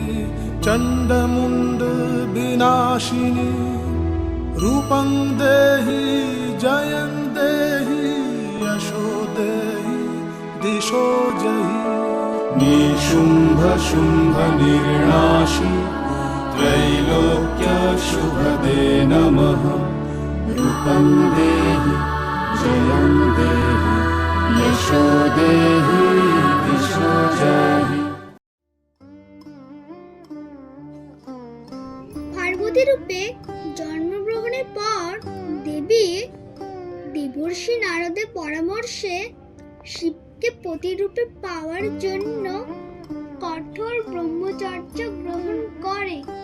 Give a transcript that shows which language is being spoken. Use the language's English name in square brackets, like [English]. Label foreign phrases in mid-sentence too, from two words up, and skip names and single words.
[Sanskrit] चंडमुंड विनाशिनी रूपं देहि जयं देहि यशो देहि दिशो जयि निशुंभ शुंभ निर्नाशी त्रैलोक्य शुभदे नमः रूपं देहि जयं देहि यशो देहि दिशो जयि। [Bangla] পার্বতী রূপে জন্মগ্রহণের পর দেবী দেবর্ষি নারদের পরামর্শে শিবকে পতিরূপে পাওয়ার জন্য কঠোর ব্রহ্মচর্য গ্রহণ করে।